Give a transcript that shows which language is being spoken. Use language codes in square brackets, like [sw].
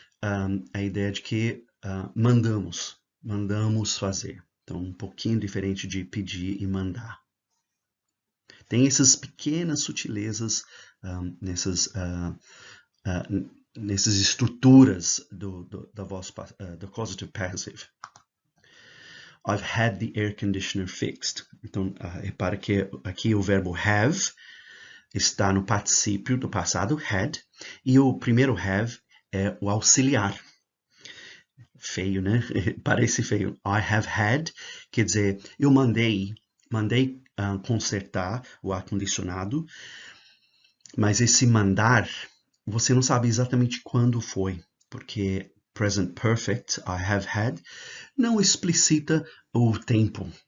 [pt] A ideia de que mandamos fazer. Então, um pouquinho diferente de pedir e mandar. Tem essas pequenas sutilezas nessas estruturas da voz do causative passive. [en] I've had the air conditioner fixed. [pt] Então, repara que aqui o verbo have está no particípio do passado, had, e o primeiro have é o auxiliar. Feio, né? Parece feio. [en] I have had, [pt] quer dizer, eu mandei consertar o ar-condicionado, mas esse mandar, você não sabe exatamente quando foi, porque present perfect, I have had, não explicita o tempo.